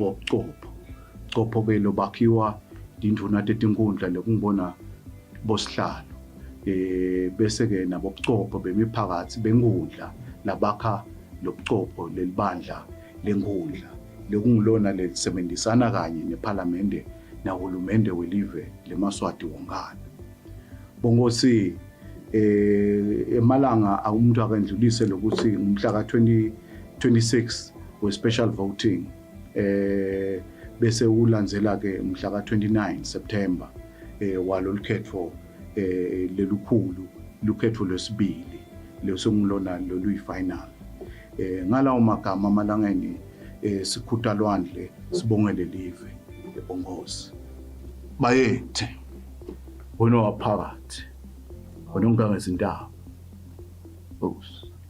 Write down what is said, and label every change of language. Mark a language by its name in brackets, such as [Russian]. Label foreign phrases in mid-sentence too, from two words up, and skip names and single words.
[Swati] ubuchopho ke lobakhiwa induna tetinkundla lokungibona bosihlalo bese ke nabo ubuchopho bemiphakathi benkundla labakha lobuchopho lelibandla lenkundla lekungilona lelisebenzisana kanye neParliament nahulumende welive leMaswati wonkana bongosi emalanga umuntu akandlulise lokuthi umhla ka-26 we- [English] special voting [Swati] bese ulandzela ke umhla ka-29 September walolukhetho lelukhulu lukhetho lwesibili lesongilona loluyi-final ngalawo magama amalangeni sikhutha lwandle sibongele live ebongosi bayethe wena waphakathi wena ungangezindaba Nkosi.